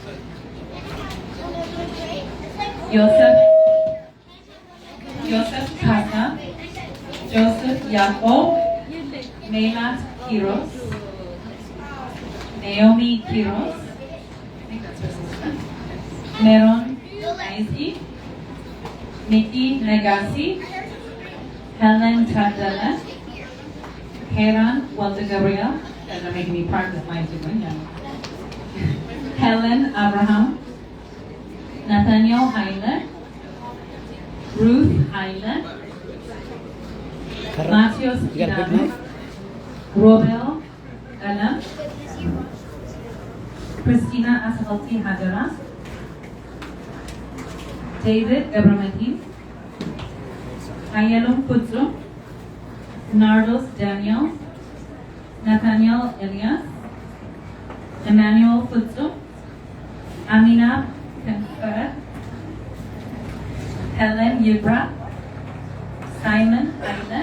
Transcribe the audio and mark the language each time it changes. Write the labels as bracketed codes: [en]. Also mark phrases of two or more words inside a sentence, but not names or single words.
[en] Joseph Casa, Joseph Yacob, Meilat Kiros, Naomi Kiros, I think that's her sister, Meron Naisi, Nikki Negasi, Helen Tadela, Heran Walter Gabriel, they're making me practice my Tigray. Helen Abraham, Nathaniel Haile, Ruth Haile, Matios Hidalgo, Robel Alam, Christina Ashalti Hajara, David Abramatin, Ayelum Kutsu, Nardos Daniel, Nathaniel Elias, Emmanuel Kutsu, Amina Kenfer, Helen Yubra, Simon Haile.